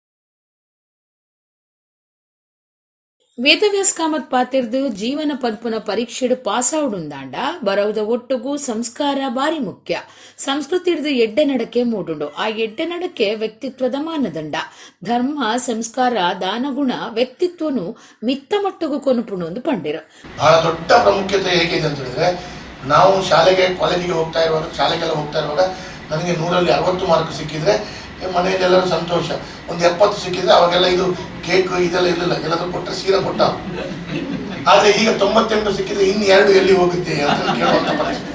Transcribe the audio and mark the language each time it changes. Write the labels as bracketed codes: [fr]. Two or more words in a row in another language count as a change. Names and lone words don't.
[tcy] ವೇದವ್ಯಾಸ್ ಕಾಮತ್ ಪಾತಿರ್ದು ಜೀವನ ಪನ್ಪುನ ಪರೀಕ್ಷೆಡು ಪಾಸಾವುಡುಂದಾಂಡ ಬರವುದ ಒಟ್ಟುಗು ಸಂಸ್ಕಾರ ಬಾರಿ ಮುಖ್ಯ. ಸಂಸ್ಕೃತಿರ್ದು ಎಡ್ಡೆ ನಡಕೆ ಮೂಡುಂಡು. ಆ ಎಡ್ಡೆ ನಡಕೆ ವ್ಯಕ್ತಿತ್ವದ ಮಾನದಂಡ. ಧರ್ಮ ಸಂಸ್ಕಾರ ದಾನಗುಣ ವ್ಯಕ್ತಿತ್ವನು ಮಿತ್ತ ಮಟ್ಟಗೂ ಕೊನುಪುಣು ಎಂದು ಪಂಡಿರು. [kn] ಬಹಳ ದೊಡ್ಡ ಪ್ರಾಮುಖ್ಯತೆ ಹೇಗಿದೆ ಅಂತ ಹೇಳಿದ್ರೆ, ನಾವು ಶಾಲೆಗೆಲ್ಲ ಹೋಗ್ತಾ ಇರುವಾಗ ನನಗೆ 100ರಲ್ಲಿ 60 ಮಾರ್ಕ್ ಸಿಕ್ಕಿದ್ರೆ ಮನೆಯಲ್ಲಿ ಎಲ್ಲರೂ ಸಂತೋಷ. ಒಂದು 70 ಸಿಕ್ಕಿದ್ರೆ ಅವಾಗೆಲ್ಲ ಇದು ಕೇಕ್ ಇದೆಲ್ಲ ಇರಲಿಲ್ಲ, ಎಲ್ಲರೂ ಕೊಟ್ಟರೆ ಸೀರೆ ಕೊಟ್ಟ. ಆದರೆ ಈಗ 98 ಸಿಕ್ಕಿದ್ರೆ ಇನ್ನು 2 ಎಲ್ಲಿ ಹೋಗುತ್ತೆ ಅಂತ ಕೇಳುವಂಥ ಪರಿಸ್ಥಿತಿ.